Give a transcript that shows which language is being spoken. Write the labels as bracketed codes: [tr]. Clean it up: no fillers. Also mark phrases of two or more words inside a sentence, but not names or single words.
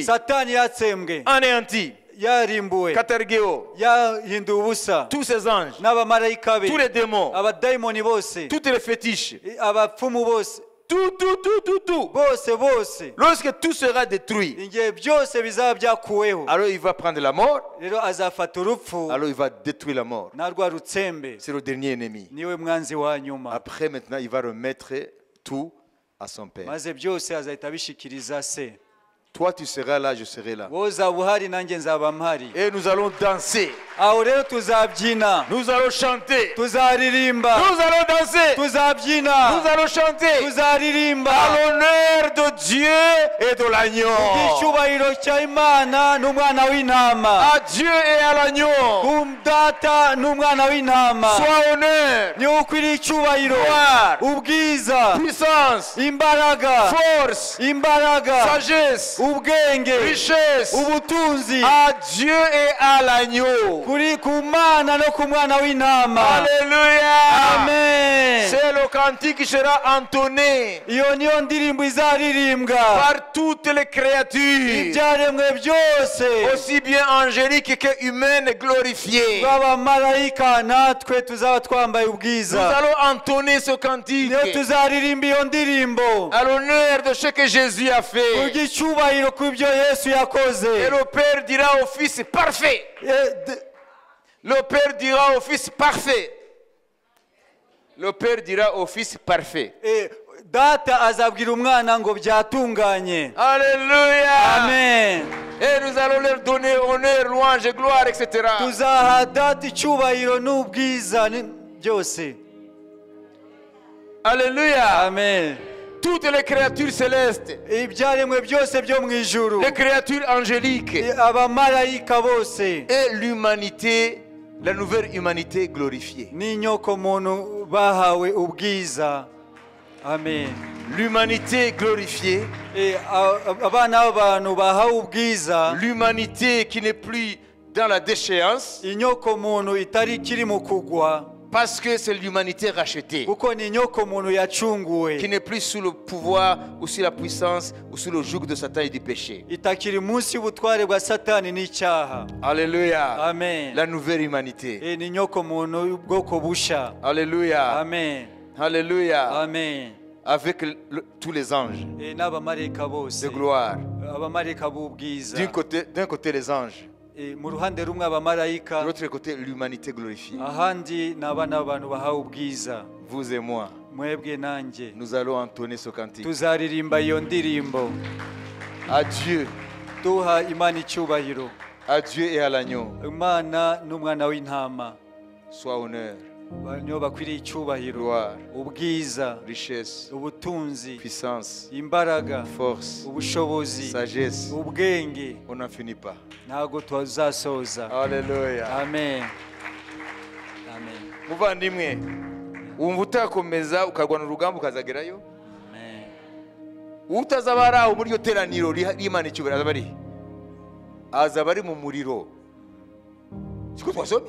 [rw] Satani yatsembwe, [fr] anéanti, [rw] yarimbuwe, Katargeo, yahinduwe ubusa, [fr] tous ces anges, [rw] n'abamarayika be, [fr] tous les démons, [rw] abadayimoni bose, [fr] tous les fétiches, [rw] abapfumu bose, [fr] tout. [rw] bose, [fr] Lorsque tout sera détruit, [rw] igihe byose bizaba byakuweho, [fr] alors il va prendre la mort, [rw] rero azafata urupfu [fr] alors il va détruire la mort. [rw] narwa rutsembe. [fr] C'est le dernier ennemi. [rw] Niwe mwanzi wa nyuma. [fr] Après, maintenant, il va remettre tout à son Père. [rw] Maze byose azahita abishikiriza se. [fr] Toi, tu seras là, je serai là. [rw] Wowe uzaba uhari nanjye nzaba mpari. [fr] Et nous allons danser. [rw] Aho rero tuzabyina, [fr] Nous allons chanter. [rw] tuzaririmba, [fr] Nous allons danser. [rw] tuzabyina, [fr] Nous allons chanter. [rw] tuzaririmba [fr] À l'honneur de Dieu et de l'agneau. [rw] icyubahiro cya Imana n'umwana w'intama. [fr] À Dieu et à l'agneau. [rw] Ku data n'umwana w'intama. [fr] Sois honneur, [rw] Niwe ukwiriye icyubahiro, [fr] gloire, [rw] ubwiza, [fr] puissance, [rw] imbaraga, [fr] force, [rw] imbaraga, [fr] sagesse, [rw] ubwenge, [fr] richesse. [rw] ubutunzi, [fr] À Dieu et à l'agneau. [rw] kuri ku Mana no ku mwana w'intama. [fr] Alléluia. [rw] Amen. [fr] C'est le cantique sera entonné [rw] iyo niyo ndirimbo izaririmbwa [fr] par toutes les créatures, [rw] ibyaremwe byose [fr] aussi bien angéliques que humaines, glorifiées. [rw] b'abamarayika natwe tuzaba twambaye [fr] Nous [rw] ubwiza [fr] allons entonner ce cantique [rw] niyo tuzaririmba iyo ndirimbo [fr] à l'honneur de ce que Jésus a fait. [rw] kubw'icyubahiro ku byo Yesu yakoze. [fr] Et le Père dira au Fils parfait. Le Père dira au Fils parfait. Le Père dira au Fils parfait. [rw] Data azabwira umwana ngo byatunganye. [fr] Alléluia. [rw] Amen. [fr] Et nous allons leur donner honneur, louange, gloire, etc. [rw] Tuzaha data icyubahiro n'ubwiza byose. [fr] Alléluia. [rw] Amen. [fr] Toutes les créatures célestes, [rw] ibyaremwe byose byo mu ijuru, [fr] les créatures angéliques [rw] abamarayika bose, [fr] et l'humanité, la nouvelle humanité glorifiée. [rw] n'inyoko muntu bahawe ubwiza. Amen. [fr] L'humanité glorifiée, [rw] abana b'abantu bahawe ubwiza, [fr] l'humanité qui n'est plus dans la déchéance, [rw] inyoko muntu itari kiri mu kugwa, [fr] parce que c'est l'humanité rachetée, [rw] kuko ni inyoko muntu yacunguwe, [fr] qui n'est plus sous le pouvoir ou sous la puissance ou sous le joug de Satan et du péché. [rw] itakiri munsi y'ubutware bwa Satani n'icyaha. [fr] Alléluia. [rw] Amen. [fr] La nouvelle humanité. [rw] ni inyoko muntu y'ubwoko busha. [fr] Alléluia. [rw] Amen. [fr] Alléluia. [rw] Amen. [fr] Avec tous les anges [rw] n'abamarayika bose, [fr] de gloire. [rw] abamarayika b'ubwiza. [fr] D'un côté les anges, [rw] mu ruhande rumwe abamarayika, [fr] de l'autre côté l'humanité glorifiée. [rw] ahandi n'abana b'abantu bahawe ubwiza. [fr] Vous et moi, [rw] mwebwe nanjye [fr] nous allons entonner ce cantique. [rw] tuzaririmba iyo ndirimbo. [fr] À Dieu, [rw] duha Imana icyubahiro. [fr] à Dieu et à l'agneau, [rw] Imana n'umwana w'intama [fr] soit honneur, [rw] niyo bakwiriye icyubahiro, [fr] gloire, [rw] ubwiza, [fr] richesse, [rw] ubutunzi, [fr] puissance, [rw] imbaraga, [fr] force, [rw] ubushobozi, [fr] sagesse. [rw] ubwenge. [fr] On n'en finit pas. [rw] ntabwo tuzasoza. [fr] Alléluia. [rw] Amen. Amen. Muvandimwe, wumva utakomeza ukarwana urugamba ukazagerayo? Amen. Utazaba ari aho muri iryo teraniro ry'Imana icyubahiro azaba ari? Azaba ari mu muriro. Siko twasomye?